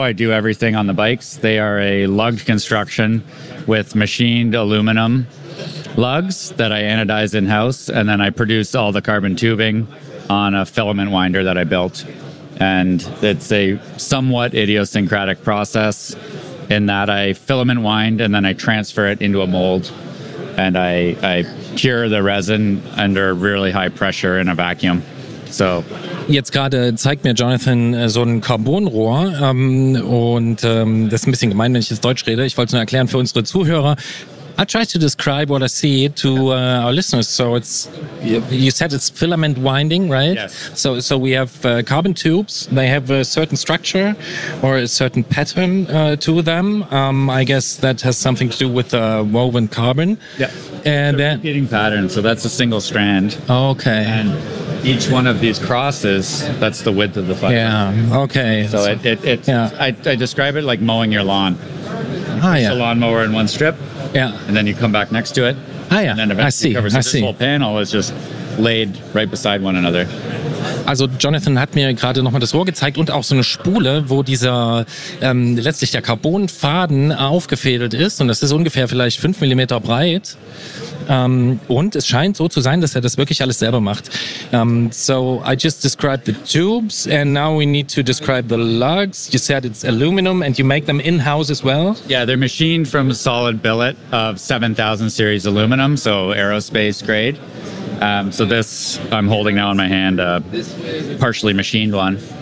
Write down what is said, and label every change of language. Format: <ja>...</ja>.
<en>I do everything on the bikes. They are a lugged construction with machined aluminum lugs that I anodize in-house, and then I produce all the carbon tubing on a filament winder that I built. And it's a somewhat idiosyncratic process, in that I filament wind and then I transfer it into a mold and I cure the resin under really high pressure in a vacuum. So</en> <de>jetzt gerade zeigt mir Jonathan so ein Carbonrohr das ist ein bisschen gemein, wenn ich jetzt Deutsch rede. Ich wollte es nur erklären für unsere Zuhörer.</de> <en>I try to describe what I see to our listeners. So it's, you said it's filament winding, right? Yes. So we have carbon tubes. They have a certain structure or a certain pattern to them. I guess that has something to do with the woven carbon. Yeah. And then repeating pattern. So that's a single strand. Okay. And each one of these crosses, that's the width of the fiber. Yeah. Okay. So I describe it like mowing your lawn. A lawnmower in one strip. Yeah. And then you come back next to it. Ah, yeah. And then eventually I see. Covers this whole panel is just laid right beside one another.</en> <de>Also Jonathan hat mir gerade nochmal das Rohr gezeigt und auch so eine Spule, wo dieser letztlich der Carbonfaden aufgefädelt ist. Und das ist ungefähr vielleicht 5 mm breit. Und es scheint so zu sein, dass er das wirklich alles selber macht.</de> <en>So I just described the tubes and now we need to describe the lugs. You said it's aluminum and you make them in-house as well? Yeah, they're machined from a solid billet of 7000 series aluminum, so aerospace grade. So this I'm holding now in my hand, a partially machined one.</en>